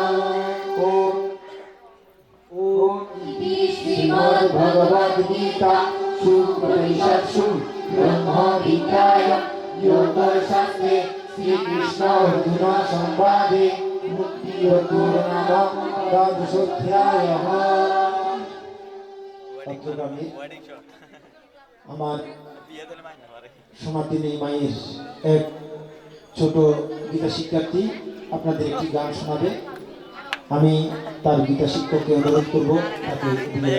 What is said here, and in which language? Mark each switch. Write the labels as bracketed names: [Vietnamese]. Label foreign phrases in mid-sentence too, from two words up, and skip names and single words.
[Sanskrit] ॐ भगवद्गीता सुपनिषत्सु ब्रह्मविद्यायां योगशास्त्रे श्रीकृष्ण अर्जुन संवादे मुक्तियोगो नाम द्वादशोऽध्यायः। [Bangla] আমার সনাতনী মায়ের এক ছোট গীতা শিক্ষার্থী আপনাদের একটি গান শোনাবে। আমি তার গীতা শিক্ষককে অনুরোধ করব তাকে দিয়ে।